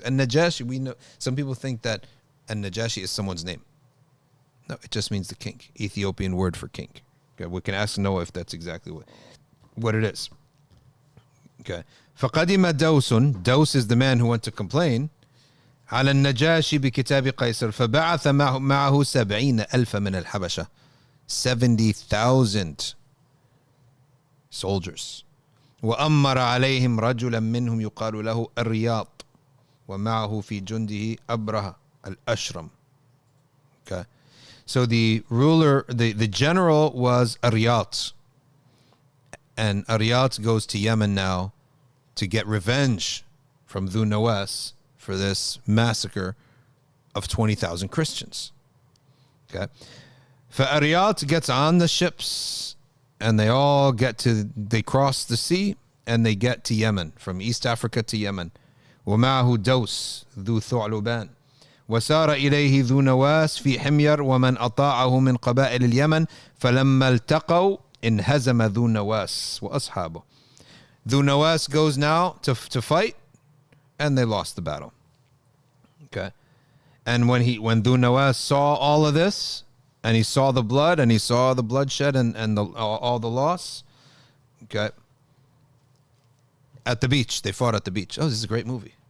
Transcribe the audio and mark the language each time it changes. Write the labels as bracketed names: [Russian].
[English] And Najashi, we know, some people think that Najashi is someone's name. No, it just means the king. Ethiopian word for king. Okay, we can ask Noah if that's exactly what it is. [Arabic] Okay. فَقَدِمَ دَوْسٌ. [English] Dose is the man who went to complain. [Arabic] على النجاشي بكتاب قيصر فبعث معه 70,000 من الحبشة. [English] 70,000 soldiers. [Arabic] وأمر عليهم رجلا منهم يقال له أرياط ومعه في جنده أبرهة الأشرم. [English] Okay. So the ruler, the general was Aryat. And Aryat goes to Yemen now to get revenge from Dhu Nawas for this massacre of 20,000 Christians. Okay. Aryat gets on the ships and they cross the sea and they get to Yemen, from East Africa to Yemen. [Arabic] ومعه دوس ذو ثعلبان وسار إليه ذو نواس في حمير ومن أطاعه من قبائل اليمن فلما التقوا انهزم ذو نواس وأصحابه. [English] Dhu Nawas goes now to fight, and they lost the battle. Okay. And when Dhu Nawas saw all of this, and he saw the blood, and he saw the bloodshed and all the loss, okay, at the beach, they fought at the beach. Oh, this is a great movie.